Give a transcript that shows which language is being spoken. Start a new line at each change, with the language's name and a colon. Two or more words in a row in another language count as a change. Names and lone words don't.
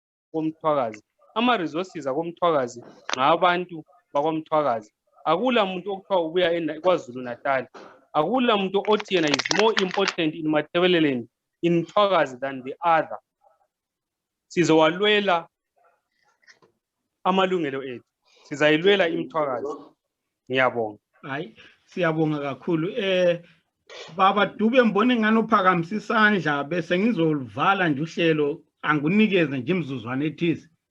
North Ndebele: komthwakazi ama-resources akomthwakazi ngabantu bakomthwakazi akula muntu okuthiwa ubuya kwaZulu Natal akula muntu othi yena
English: is more important in Matabeleland in Mthwakazi than the other
North Ndebele: sizowalwela amalungelo ethu sizayilwela imthwakazi ngiyabonga hayi siyabonga kakhulu baba Dube mbone ngani uphakamisa isandla bese ngizolivala nje uhlelo angunikeze nje imizuzwana ethize